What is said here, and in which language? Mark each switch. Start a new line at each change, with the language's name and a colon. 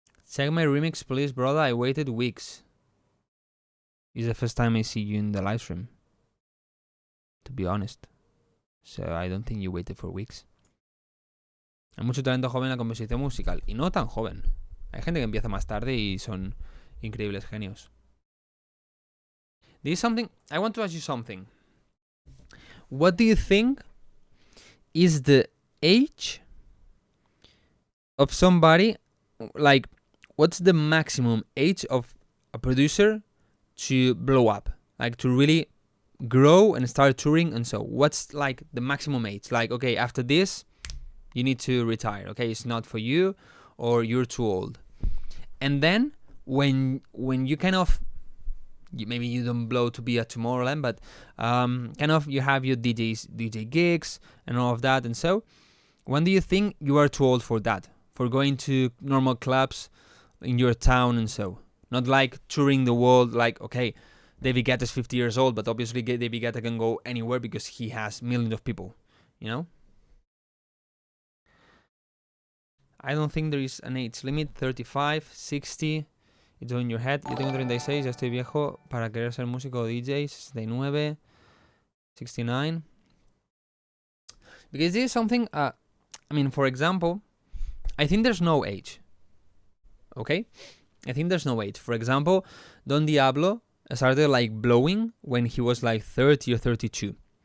English: Check my remix, please, brother. I waited weeks. It's the first time I see you in the live stream, to be honest. So I don't think you waited for weeks.
Spanish: Hay mucho talento joven en la composición musical. Y no tan joven. Hay gente que empieza más tarde y son increíbles genios.
English: There is something... I want to ask you something. What do you think is the age of somebody... Like, what's the maximum age of a producer to blow up? Like, to really grow and start touring, and so what's like the maximum age? Like, okay, after this you need to retire, okay, it's not for you, or you're too old. And then when you kind of, maybe you don't blow to be a Tomorrowland, but kind of you have your DJ gigs and all of that, and so when do you think you are too old for that, for going to normal clubs in your town, and so Not like touring the world, like, okay, David Guetta is 50 years old, but obviously David Guetta can go anywhere because he has millions of people, you know? I don't think there is an age limit. 35, 60, it's all in your head.
Spanish: Yo tengo 36, ya estoy viejo para querer ser músico o DJ.
English: 69, 69. Because this is something, I mean, for example, I think there's no age. Okay? I think there's no age. For example, Don Diablo started like blowing when he was like 30 or 32.